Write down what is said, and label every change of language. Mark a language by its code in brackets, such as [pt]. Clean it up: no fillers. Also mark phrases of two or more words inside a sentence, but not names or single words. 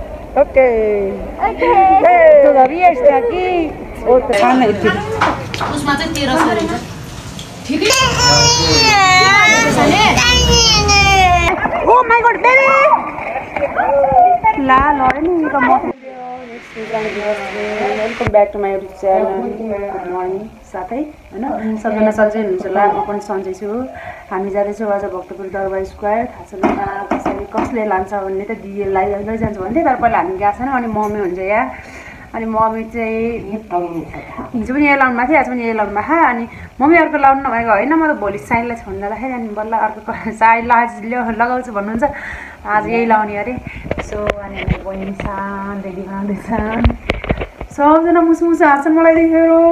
[es] Okay. Todavía está aquí. Otra. [ne] उसमा चाहिँ 1300 रहेछ ठिकै [en] Oh my god, baby! La, Lauren, welcome back to my YouTube channel. Good morning, [ne] साथै हैन सबजना सन्चै हुनुहुन्छ होला म पनि सन्चै छु हामी जाँदैछौँ आज भक्तपुर दरबार स्क्वायर थाहा छैन कसैले कसले लान्छ भन्ने त दिदीलाई लैजान्छ भन्थे तर पहिला हामी गएको छैन अनि मम्मी हुन्छ यहाँ अनि मम्मी चाहिँ हिजो पनि यहाँ लाउनु भएको थियो आज पनि यहाँ लाउनु भएको अनि मम्मी अर्को लाउनु नभएको होइन म त भोलि साइनलाई छोड्न जाँदाखेरि अनि बल्ल अर्को साइड लगाउँछु भन्नुहुन्छ आज यही लाउने अरे सो अनि बहिनी सान रेडी बनाउँदैछ सबजना मुसु मुसु हाँस्छन् मलाई देखेर